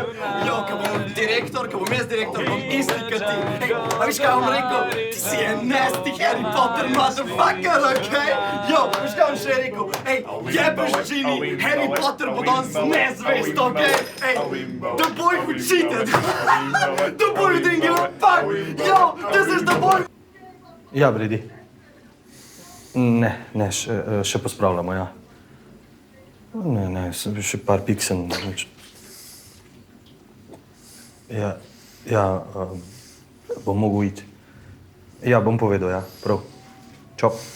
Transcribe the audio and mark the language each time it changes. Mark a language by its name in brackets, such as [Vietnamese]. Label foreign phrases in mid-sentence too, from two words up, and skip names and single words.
[Slovenian] Jo, ko bom direktor, ko bom jaz direktor, bom isti kot ti. Ej, a veš kaj bom rekel? Ti si en [English] nasty Harry Potter motherfucker, [Slovenian] okej? Jo, veš kaj bom še rekel? Ej, jebeš Ginny, Harry Potter bo danes nezvest, okej? Ej, [English] the boy who cheated. The boy who didn't give a fuck. Yo, this is the boy. [Slovenian] Ja, Bredi. Ne, še pospravljamo, ja. Ne, še par pik sem. Ja, bom mogel iti. Ja, bom povedal, ja, prav. Čau.